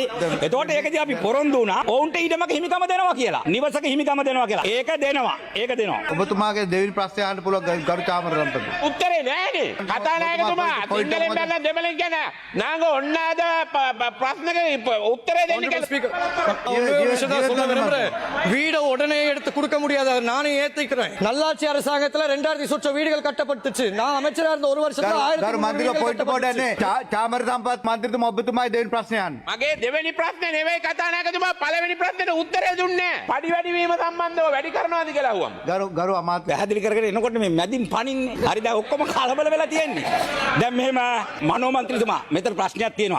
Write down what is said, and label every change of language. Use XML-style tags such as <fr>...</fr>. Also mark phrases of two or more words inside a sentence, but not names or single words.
<si>එතකොට ඒකදී අපි පොරොන්දු වුණා ඔවුන්ට ඊටමක හිමිකම දෙනවා කියලා. නිවසක හිමිකම දෙනවා කියලා. ඒක දෙනවා. ඔබතුමාගේ දෙවෙනි ප්‍රශ්නය අහන්න පුළුවන් ගරු චාමරරත්න. උත්තරේ නෑනේ. කතානායකතුමා සිංහලෙන් බැලලා දෙමළෙන් කියන නාංග ඔන්නාද ප්‍රශ්නක උත්තරේ දෙන්න කියලා.</si> <ta>வீடை உடனே எடுத்து கொடுக்க முடியாது. நானே ஏத்துக்கிறேன். நல்லாட்சி அரசாங்கத்துல 2000 சொச்ச வீடுகள் கட்டப்பட்டுச்சு. நான் அமைச்சரா இருந்த ஒரு வருஷத்துல 1000</ta> <si>මන්ත්‍රීතුමා පොයින්ට් පොඩන්නේ චාමර සම්පත් මන්ත්‍රීතුමා ඔබතුමායි දෙවෙනි ප්‍රශ්නය අහන්න. මගේ දෙවෙනි ප්‍රශ්නේ නෙවෙයි කතානායකතුමා පළවෙනි ප්‍රශ්නෙට උත්තරේ දුන්නේ නැහැ. පඩි වැඩි වීම සම්බන්ධව වැඩි කරනවාද කියලා අහුවම. ගරු අමාත්‍ය පැහැදිලි කරගෙන එනකොට මේ මැදින් පනින්නේ. හරි දැන් ඔක්කොම කලබල වෙලා තියෙන්නේ. දැන් මෙහෙම මනෝ මන්ත්‍රීතුමා මෙතන ප්‍රශ්නයක් තියෙනවා.</si>